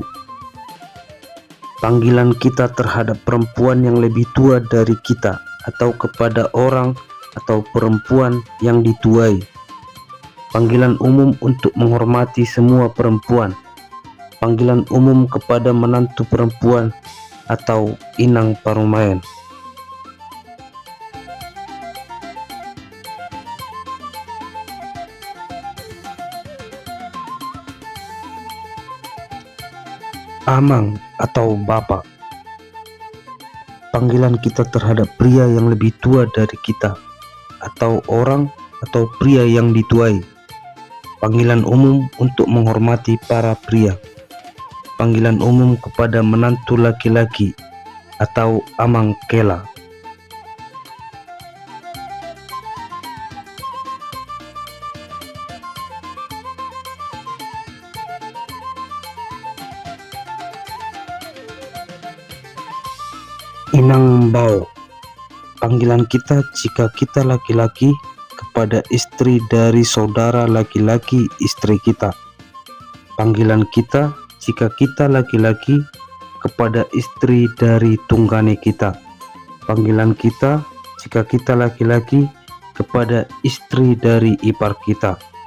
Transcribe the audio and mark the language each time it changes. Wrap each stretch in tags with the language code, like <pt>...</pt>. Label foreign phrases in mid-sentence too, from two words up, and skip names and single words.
<id>Panggilan kita terhadap perempuan yang lebih tua dari kita atau kepada orang atau perempuan yang dituai. Panggilan umum untuk menghormati semua perempuan. Panggilan umum kepada menantu perempuan atau</id> <bbc>inang parumayan.</bbc> <id>Amang atau bapak. Panggilan kita terhadap pria yang lebih tua dari kita atau orang atau pria yang dituai. Panggilan umum untuk menghormati para pria. Panggilan umum kepada menantu laki-laki atau</id> <bbc>amang kela. Inang Mbao.</bbc> <id>Panggilan kita jika kita laki-laki kepada istri dari saudara laki-laki istri kita. Panggilan kita jika kita laki-laki kepada istri dari tunggane kita. Panggilan kita jika kita laki-laki kepada istri dari ipar kita.</id>